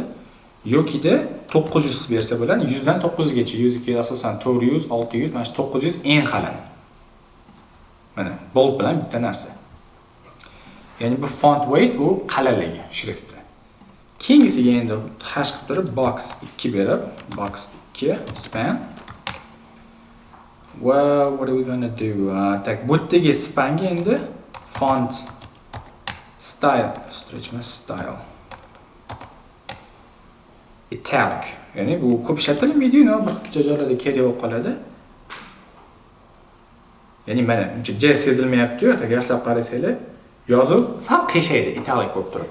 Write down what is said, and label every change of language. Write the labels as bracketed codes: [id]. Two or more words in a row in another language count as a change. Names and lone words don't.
[uz] Yokida 900 qilib bersa bo'ladi, 100 dan 900 gacha. 100 ga asosan 400, 600, mana shu 900 eng qalini. Mana bold bilan bitta narsa. Ya'ni bu [en] font weight [uz] u qalinligi shriftda. Keyingisiga endi hash qilib turib box 2 berib, [en] box 2 span. Well, what are we going to do? [uz] Tak bu yerdagi spanga endi [en] font style, style italic. [uz] Ya'ni bu ko'p ishlatilmaydi, bir qancha joylarda kerak bo'lib qoladi. Ya'ni mana uncha sezilmayapti-yu, agar yaxshilab qarasanglar, yozuv sal qiyshaydi italic bo'lib turib.